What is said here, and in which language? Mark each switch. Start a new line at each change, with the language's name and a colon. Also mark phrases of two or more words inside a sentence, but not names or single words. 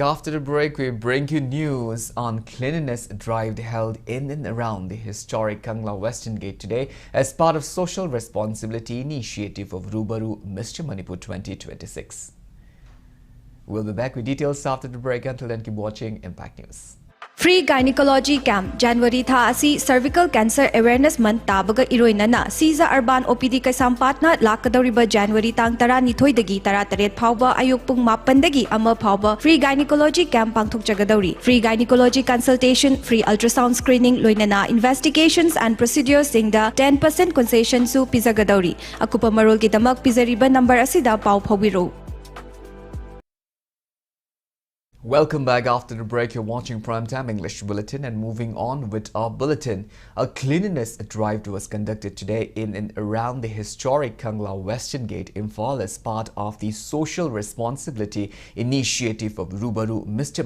English: After the break, we bring you news on cleanliness drive held in and around the historic Kangla Western Gate today as part of social responsibility initiative of Rubaru Mr. Manipur 2026. We'll be back with details after the break. Until then, keep watching Impact News.
Manipuri: Free Gynecology Camp January tha asi Cervical Cancer Awareness Month tabaga iroinana Siza Urban OPD Kaisampatna lakadoriba January tang 12 dagi 13 phawba ayuk pung 8 dagi ama phawba Free Gynecology Camp pangthokjagadauri.
English: Free gynecology consultation, free ultrasound screening loinana investigations and procedures singda 10% concession
Manipuri: su pizagadauri. Akupa marol gidamak pizariba number asida paw phawiro.
English: Welcome back after the break. You're watching Primetime English Bulletin and moving on with our bulletin. A cleanliness drive was conducted today in and around the historic Kangla Western Gate, Imphal as part of the social responsibility initiative of Rubaru Mr.